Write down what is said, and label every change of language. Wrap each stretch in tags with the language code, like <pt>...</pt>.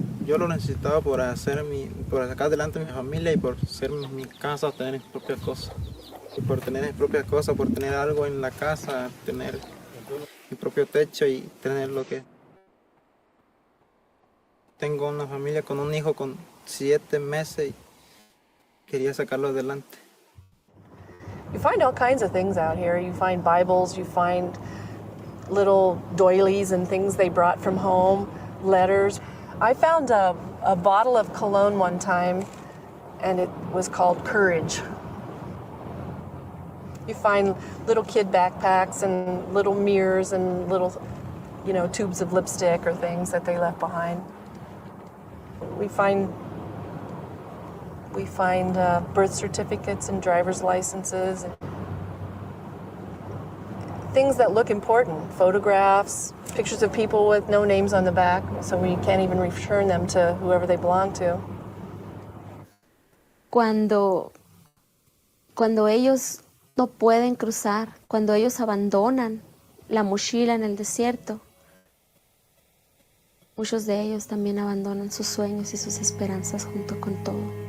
<es>yo lo necesitaba por sacar adelante mi familia y por ser mi casa, tener mis propias cosas. Y por tener mis propias cosas, por tener algo en la casa, tener mi propio techo y tener lo que... Tengo una familia con un hijo con 7 meses y quería sacarlo adelante.</es> <en>You find all kinds of things out here. You find Bibles, you find little doilies and things they brought from home, letters. I found a bottle of cologne one time, and it was called Courage. You find little kid backpacks and little mirrors and little, tubes of lipstick or things that they left behind. We find birth certificates and driver's licenses, and things that look important, photographs, pictures of people with no names on the back, so we can't even return them to whoever they belong to.</en> <es>Cuando ellos no pueden cruzar, cuando ellos abandonan la mochila en el desierto, muchos de ellos también abandonan sus sueños y sus esperanzas junto con todo.</es>